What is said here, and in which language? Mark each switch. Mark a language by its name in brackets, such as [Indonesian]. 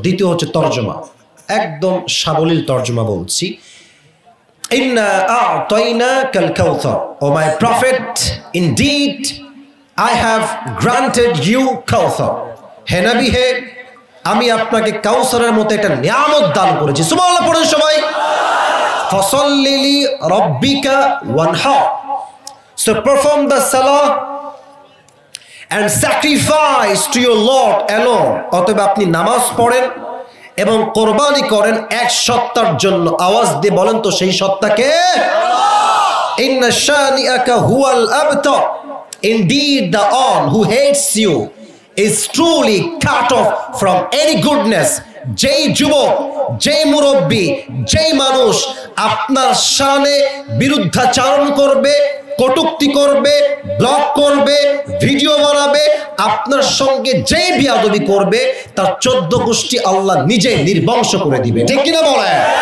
[Bangla] দ্বিতীয় হচ্ছে তর্জমা, একদম সাবলীল তর্জমা বলছি। [Arabic] ইন্না আ'তাইনাকাল কাউসার, [English] O my prophet, indeed I have granted you [Bangla] কাউসার। হে নবী, হে আমি আপনাকে কাউসারের মতো একটা নিয়ামত দান করেছি। সুবহানাল্লাহ পড়েন সবাই। [Arabic] ফাসাল্লি লিরাব্বিকা ওয়ানহার, [English] so perform the salah and sacrifice to your Lord alone. [Bangla] অতএব আপনি নামাজ পড়েন এবং কোরবানি করেন এক সত্তার জন্য। আওয়াজ দিয়ে বলেন তো সেই সত্তাকে। [Arabic] ইন্না শানিআকা হুয়াল আবতার, [English] indeed the one who hates you is truly cut off from any goodness. [Bangla] যেই যুবক, যেই মুরব্বী, যেই মানুষ আপনার শানে বিরুদ্ধাচারণ করবে, কটূক্তি করবে, ব্লগ করবে, ভিডিও বানাবে, আপনার সঙ্গে যেই বিয়াদবি করবে, তার 14 গোষ্ঠী আল্লাহ নিজে নির্বংশ করে দিবে। ঠিক কিনা বলেন?